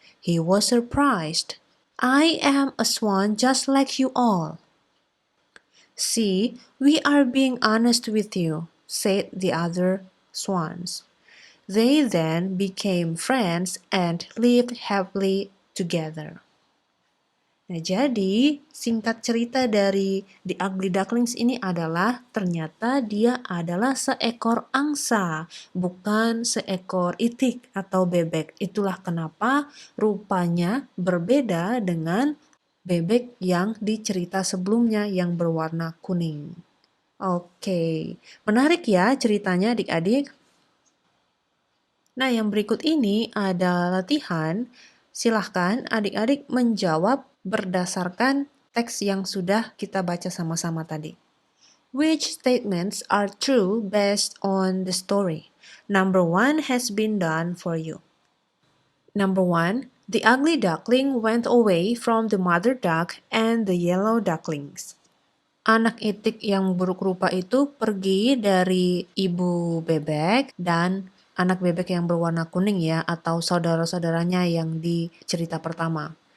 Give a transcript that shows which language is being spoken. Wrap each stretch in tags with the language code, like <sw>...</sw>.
<en>He was surprised. "I am a swan just like you all." "See, we are being honest with you," said the other swans. They then became friends and lived happily together.</en> <id>Nah, jadi singkat cerita dari The Ugly Ducklings ini adalah ternyata dia adalah seekor angsa, bukan seekor itik atau bebek. Itulah kenapa rupanya berbeda dengan bebek yang di cerita sebelumnya yang berwarna kuning. Oke, menarik ya ceritanya adik-adik. Nah, yang berikut ini ada latihan. Silahkan adik-adik menjawab berdasarkan teks yang sudah kita baca sama-sama tadi.</id> <en>Which statements are true based on the story? Number 1 has been done for you. Number 1, the ugly duckling went away from the mother duck and the yellow ducklings.</en> <id>Anak itik yang buruk rupa itu pergi dari ibu bebek dan anak bebek yang berwarna kuning ya, atau saudara-saudaranya yang di cerita pertama.</id>